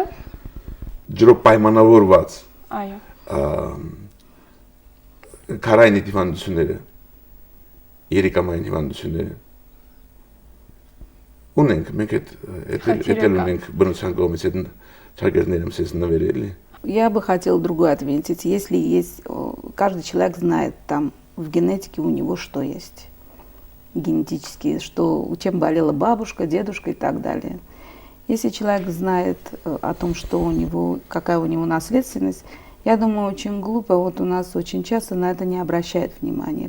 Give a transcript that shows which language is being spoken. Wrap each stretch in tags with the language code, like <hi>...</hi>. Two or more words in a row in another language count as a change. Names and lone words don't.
<hy>Ջրով պայմանավորված։ Այո։ Քարային հիվանդությունները, երիկամային հիվանդությունները ունենք, մենք այդ ունենք բնության կողմից այդ ճակերտները մեզ նվերել։</hy> <ru>Я бы хотела другое отметить. Если есть, каждый человек знает там в генетике у него что есть, генетически, что, чем болела бабушка, дедушка и так далее. Если человек знает о том, что у него, какая у него наследственность, я думаю, очень глупо, вот у нас очень часто на это не обращают внимания.</ru>